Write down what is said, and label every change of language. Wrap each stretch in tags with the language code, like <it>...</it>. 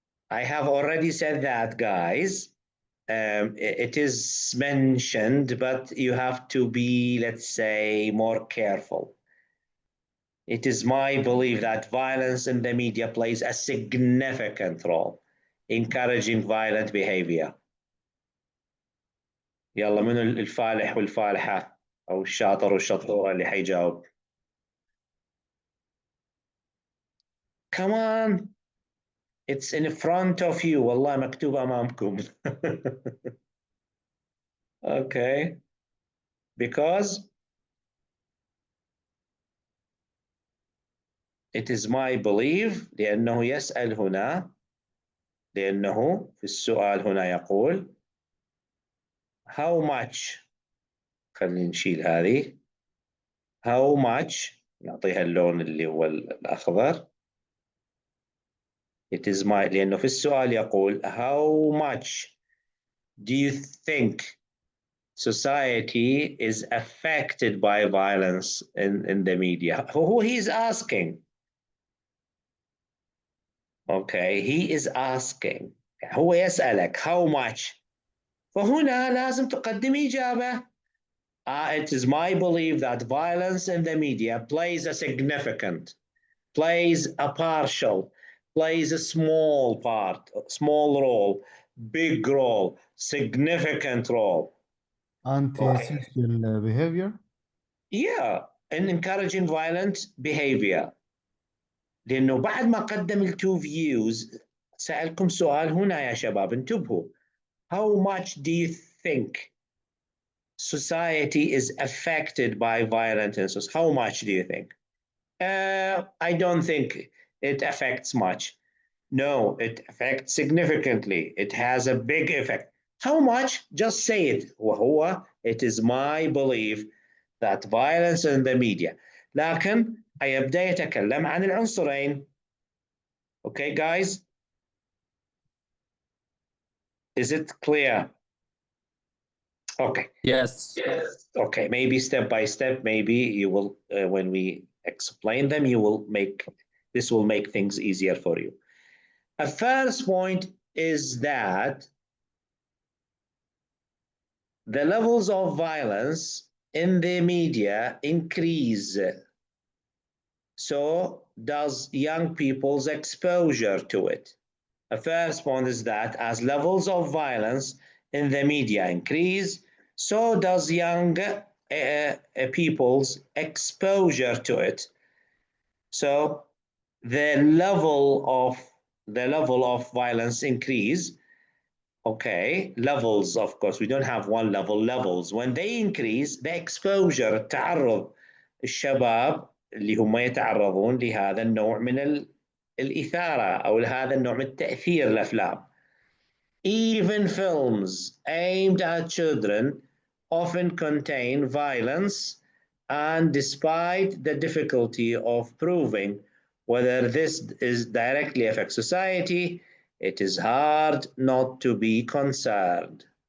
<en>I have already said that, guys. It is mentioned, but you have to be, let's say, more careful. It is my belief that violence in the media plays a significant role, encouraging violent behavior.</en> <ar>يلا من الفالح والفالحة أو الشاطر والشطورة اللي حيجاوب.</ar> <en>Come on, it's in front of you.</en> <ar>والله مكتوب أمامكم.</ar> <en>Okay, because it is my belief</en> <ar>لأنه يسأل هنا، لأنه في السؤال هنا يقول</ar> <en>how much،</en> <ar>خلينا نشيل هذه، how much نعطيها اللون اللي هو الأخضر.</ar> <en>It is my،</en> <ar>لأنه في السؤال يقول</ar> <en>how much do you think society is affected by violence in the media? Who he's asking? Okay, he is asking.</en> <ar>هو يسألك</ar> <en>how much.</en> <ar>فهنا لازم تقدم إجابة.</ar> <en>It is my belief that violence in the media plays a significant, plays a partial, plays a small part, small role, big role, significant role. Antisocial behavior. Yeah, in encouraging violent behavior.</en> <ar>لأنه بعد ما قدم التو views سألكم سؤال هنا يا شباب، انتبهوا.</ar> <en>How much do you think society is affected by violent incidents? How much do you think? I don't think it affects much. No, it affects significantly. It has a big effect. How much? Just say it. وهو, it is my belief that violence in the media.</en> <ar>لكن هيبدأ يتكلم عن العنصرين.</ar> <en>Okay guys, is it clear? Okay. Yes. Okay, maybe step by step, maybe you will, when we explain them, this will make things easier for you. A first point is that the levels of violence in the media increase. So does young people's exposure to it. A first point is that as levels of violence in the media increase, so does young people's exposure to it. So the level of violence increase. Okay, levels, of course, we don't have one level, levels. When they increase, the exposure,</en> <ar>التعرض الشباب اللي هم يتعرضون لهذا النوع من الإثارة أو هذا النوع من التأثير الأفلام.</ar> <en>Even films aimed at children often contain violence, and despite the difficulty of proving whether this directly affects society, it is hard not to be concerned.</en>